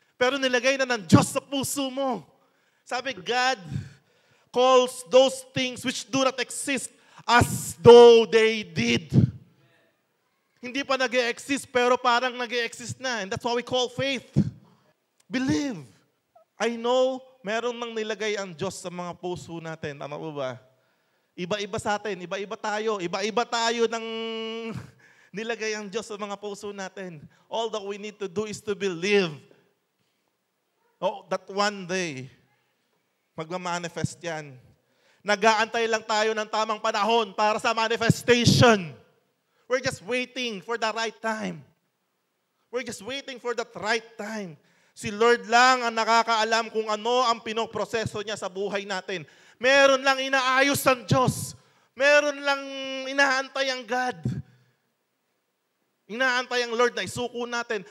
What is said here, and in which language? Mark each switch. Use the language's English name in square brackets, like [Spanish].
[Filipino] Pero nilagay na ng Diyos sa puso mo. Sabi, [English] God calls those things which do not exist as though they did. [Filipino] Hindi pa nag-e-exist, pero parang nag-e-exist na. [English] And that's what we call faith. Believe. I know, [Filipino] meron nang nilagay ang Diyos sa mga puso natin. Tama po ba? Iba-iba sa atin, iba-iba tayo. Iba-iba tayo ng nilagay ang Diyos sa mga puso natin. [English] All that we need to do is to believe. Oh, that one day, [Filipino] magmamanifest yan. Nag-aantay lang tayo ng tamang panahon para sa manifestation. [English] We're just waiting for the right time. We're just waiting for that right time. [Filipino] Si Lord lang ang nakakaalam kung ano ang pinoproseso niya sa buhay natin. Meron lang inaayos ang Diyos. Meron lang inaantay ang God. Inaantay ang Lord na isuko natin.